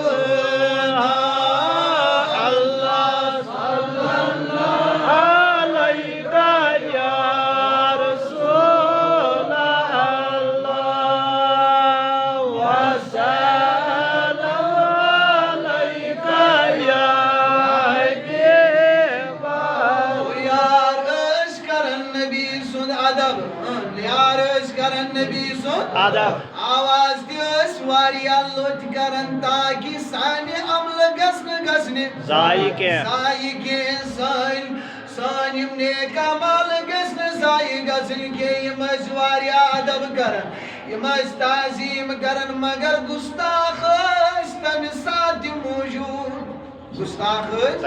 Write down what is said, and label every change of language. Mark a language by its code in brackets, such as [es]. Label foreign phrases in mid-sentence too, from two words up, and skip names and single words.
[ar] اللہ صلی اللہ علیکہ یا رسول اللہ وسلم علیکہ یا حبیب اللہ [ks] یار ٲسۍ کران نبی سُنٛد ادب یار ٲسۍ کران نبی سُنٛد ادب آواز تہِ ٲسۍ واریاہ لوٚت کران تاکہِ سانہِ عملہٕ گژھنہِ ضایع کینٛہہ ضایع کینٛہہ سٲنۍ یِم نیک عمل گژھِ نہٕ ضایع گژھٕنۍ کینٛہہ یِم ٲسۍ واریاہ ادب کران یِم ٲسۍ تعظیٖم کران مگر گُستاخ ٲسۍ تمہِ ساتہٕ تہِ موٗجوٗد گُستاخ ٲسۍ